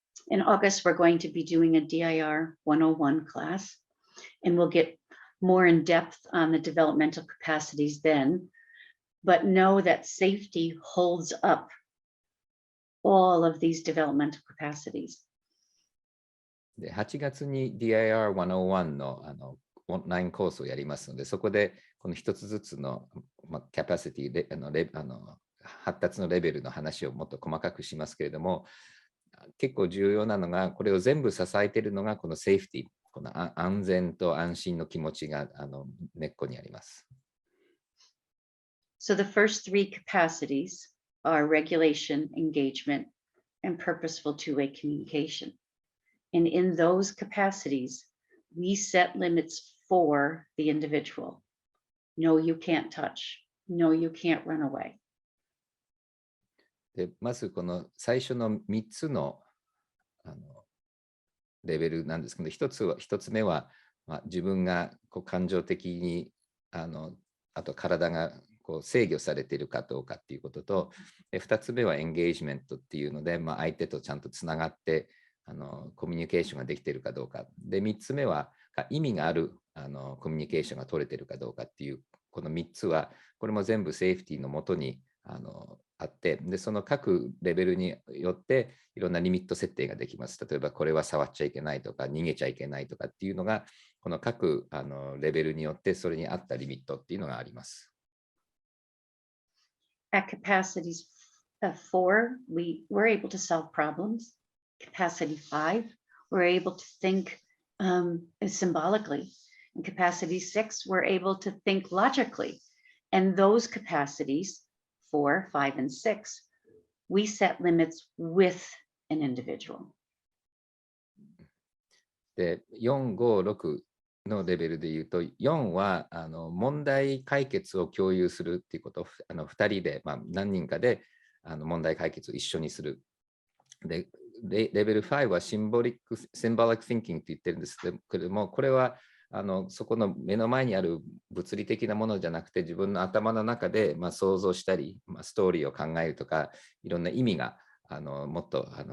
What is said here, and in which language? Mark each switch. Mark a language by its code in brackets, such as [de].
[en] In August, we're going to be doing a DIR 101 class, and we'll get more in depth on the developmental capacities then, but know that safety holds up all of these developmental capacities. [ja] で8月に DIR101 のオンラインコースをやりますので、そこでこの一つずつの、キャパシティで発達のレベルの話をもっと細かくしますけれども、結構重要なのが、これを全部支えているのがこのセーフティー、この安全と安心の気持ちが根っこにあります。 [en] So the first three capacities are regulation, engagement, and purposeful two-way communication. And in those capacities, we set limits for the individual. No, you can't touch. No, you can't run away. [ja] でまずこの最初の3つのレベルなんですけど、1つ目は、自分が感情的にあと体が制御されているかどうかっていうことと、2つ目はエンゲージメントっていうので、相手とちゃんとつながってコミュニケーションができているかどうか。で、3つ目は意味があるコミュニケーションが取れているかどうかっていう、この3つは、これも全部セーフティーのもとにあって、で、その各レベルによっていろんなリミット設定ができます。例えば、これは触っちゃいけないとか、逃げちゃいけないとかっていうのが、この各レベルによってそれに合ったリミットっていうのがあります。 [en] At capacities 4, we're able to solve problems. Capacity 5, we're able to think symbolically. In capacity 6, we're able to think logically. And those capacities, 4, 5, and 6, we set limits with an individual. [ja] で、4、5、6のレベルで言うと、4は問題解決を共有するっていうこと、2人で、何人かで問題解決を一緒にする。で、レベル5はシンボリック・thinking って言ってるんですけれども、これはそこの目の前にある物理的なものじゃなくて、自分の頭の中で想像したり、ストーリーを考えるとか、いろんな意味がもっと